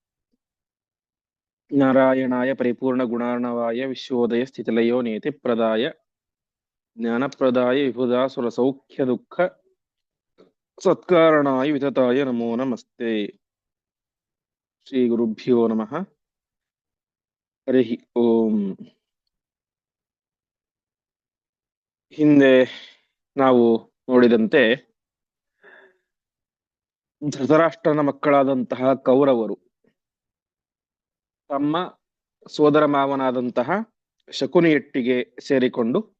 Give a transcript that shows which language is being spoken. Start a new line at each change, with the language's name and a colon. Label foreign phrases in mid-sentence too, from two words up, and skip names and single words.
Sanskrit: नारायणाय परिपूर्णगुणार्णवाय विश्वोदय स्थितिलयो नियतिप्रदाय ज्ञानप्रदाय विबुधासुरसौख्यदुःख सत्कारणाय वितताय नमो नमस्ते। श्रीगुरुभ्यो नमः। हरिः ओम्।
Kannada: ಹಿಂದೆ ನಾವು ನೋಡಿದಂತೆ ಧೃತರಾಷ್ಟ್ರನ ಮಕ್ಕಳಾದಂತಹ ಕೌರವರು ತಮ್ಮ ಸೋದರ ಮಾವನಾದಂತಹ ಶಕುನಿಯೊಟ್ಟಿಗೆ ಸೇರಿಕೊಂಡು